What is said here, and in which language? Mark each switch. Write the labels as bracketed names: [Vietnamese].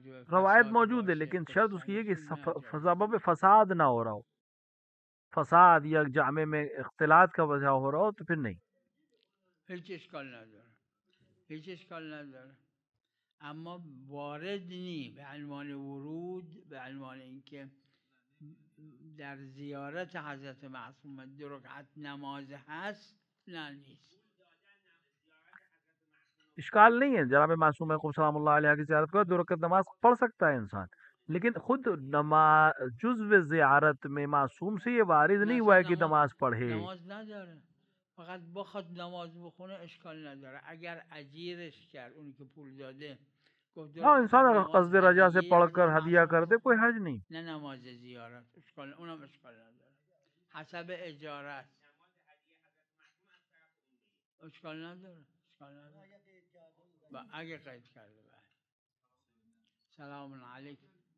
[Urdu] روایت موجود ہے لیکن شرط اس کی ہے کہ سبب فساد نہ ہو رہا ہو. فساد یا جامع میں اختلاط کا وجہ ہو رہا ہو تو پھر نہیں. [Persian] هیچ اشکال نداره، هیچ اشکال نداره. اما وارد نی به عنوان ورود، به عنوان اینکه در زیارت حضرت معصومه 2 رکعت نماز هست، نه نیست. [Urdu] اشکال نہیں ہے جناب معصوم سلام اللہ علیہ کی زیارت کو 2 رکعت نماز پڑھ سکتا ہے انسان، لیکن خود جزو زیارت میں معصوم سے یہ وارد نہیں ہوا ہے کہ نماز پڑھے. [Persian] نماز نداره، فقط بخواد نماز بخونه اشکال نداره. اگر اجیرش کرد اونی که پول داده گفت [Urdu] ہاں انسان اگر قصد رجا سے پڑھ کر ہدیہ کر دے کوئی حرج نہیں. [Persian] نه نماز زیارت اشکال، اونم اشکال نداره، حسب اجارت اشکال نداره، اشکال نداره. اگه قید کرده. سلام علیکم.